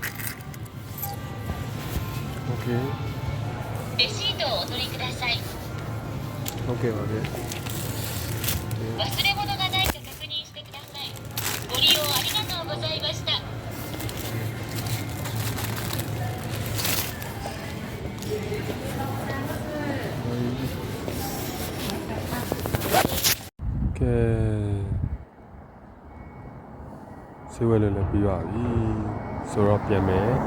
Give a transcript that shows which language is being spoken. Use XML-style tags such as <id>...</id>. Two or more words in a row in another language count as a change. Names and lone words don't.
<th>โอเค</th> <ja>レシートをお取りください</ja> <my>โอเคပါဗျ</my> <ja>忘れ物がないか確認してくださいご利用ありがとうございました</ja> <my>ကဲဆေးဝဲလည်းပြီးပါပြီဆိုတော့ပြန်မယ်</my>